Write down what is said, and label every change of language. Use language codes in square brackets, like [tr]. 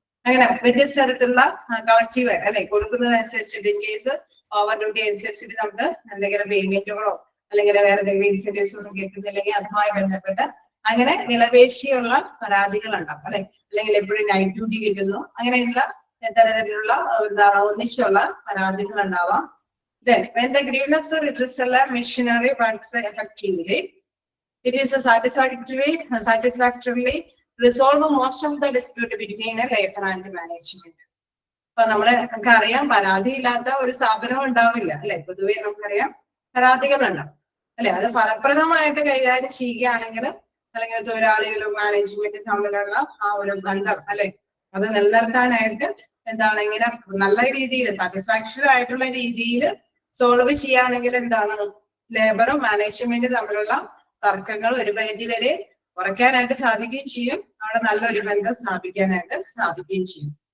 [ml] അങ്ങനെ വ്യത്യസ്ത തരത്തിലുള്ള കളക്റ്റീവ് അല്ലെ കൊടുക്കുന്നതനുസരിച്ചിട്ട് [en] in case over duty [ml] അനുസരിച്ചിട്ട് നമുക്ക് എന്തെങ്കിലും പേയ്മെന്റുകളോ അല്ലെങ്കിൽ വേറെ എന്തെങ്കിലും ഇൻസെന്റീവ്സ് ഒന്നും കിട്ടുന്നില്ലെങ്കിൽ അതുമായി ബന്ധപ്പെട്ട് അങ്ങനെ വിലപേശിയുള്ള പരാതികൾ ഉണ്ടാവും അല്ലെ, അല്ലെങ്കിൽ എപ്പോഴും നൈറ്റ് ഡ്യൂട്ടി കിട്ടുന്നു, അങ്ങനെയുള്ള തരത്തിലുള്ള എന്താണ് ഒന്നിച്ചുള്ള പരാതികൾ ഉണ്ടാവാം. [en] Then when the grievance redressal machinery works effectively, it is a satisfactorily resolve most of the dispute between a labor and management. [ml] അപ്പൊ നമുക്ക് അറിയാം പരാതി ഇല്ലാത്ത ഒരു സ്ഥാപനം ഉണ്ടാവില്ല അല്ലെ, പൊതുവെ നമുക്കറിയാം പരാതികളുണ്ടാവും അല്ലെ. അത് ഫലപ്രദമായിട്ട് കൈകാര്യം ചെയ്യുകയാണെങ്കിൽ അല്ലെങ്കിൽ തൊഴിലാളികളും മാനേജ്മെന്റും തമ്മിലുള്ള ആ ഒരു ബന്ധം അല്ലെ അത് നിലനിർത്താനായിട്ട് എന്താണ് ഇങ്ങനെ നല്ല രീതിയിൽ സാറ്റിസ്ഫാക്ഷൻ ആയിട്ടുള്ള രീതിയിൽ സോൾവ് ചെയ്യുകയാണെങ്കിൽ എന്താണ് ലേബറും മാനേജ്മെന്റും തമ്മിലുള്ള തർക്കങ്ങൾ ഒരു പരിധി വരെ കുറയ്ക്കാനായിട്ട് സാധിക്കുകയും ചെയ്യും, അവിടെ നല്ലൊരു ബന്ധം സ്ഥാപിക്കാനായിട്ട് സാധിക്കുകയും ചെയ്യും.